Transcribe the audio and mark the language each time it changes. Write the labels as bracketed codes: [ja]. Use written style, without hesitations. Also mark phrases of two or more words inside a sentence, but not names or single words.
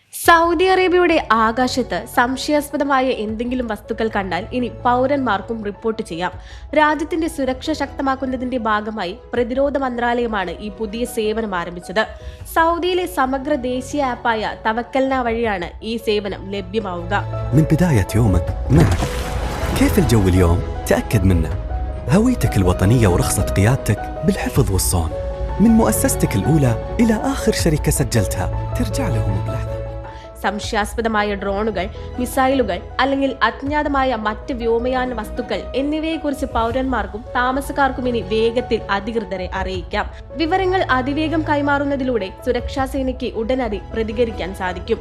[ml] സൗദി അറേബ്യയുടെ ആകാശത്ത് സംശയാസ്പദമായ എന്തെങ്കിലും വസ്തുക്കൾ കണ്ടാൽ ഇനി പൗരന്മാർക്കും റിപ്പോർട്ട് ചെയ്യാം. രാജ്യത്തിന്റെ സുരക്ഷ ശക്തമാക്കുന്നതിന്റെ ഭാഗമായി പ്രതിരോധ മന്ത്രാലയമാണ് ഈ പുതിയ സേവനം ആരംഭിച്ചത്. സൗദിയിലെ സമഗ്ര ദേശീയ ആപ്പായ തവക്കൽന വഴിയാണ് ഈ സേവനം ലഭ്യമാവുക. [ar] من بداية يومك معك كيف الجو اليوم؟ تأكد منه هويتك الوطنية ورخصة قيادتك بالحفظ والصون من مؤسستك الأولى إلى آخر شركة سجلتها ترجع لهم بلحظة. [ml] സംശയാസ്പദമായ ഡ്രോണുകൾ, മിസൈലുകൾ അല്ലെങ്കിൽ അജ്ഞാതമായ മറ്റ് വ്യോമയാന വസ്തുക്കൾ എന്നിവയെക്കുറിച്ച് പൗരന്മാർക്കും താമസക്കാർക്കും ഇനി വേഗത്തിൽ അധികൃതരെ അറിയിക്കാം. വിവരങ്ങൾ അതിവേഗം കൈമാറുന്നതിലൂടെ സുരക്ഷാ സേനയ്ക്ക് ഉടനടി പ്രതികരിക്കാൻ സാധിക്കും.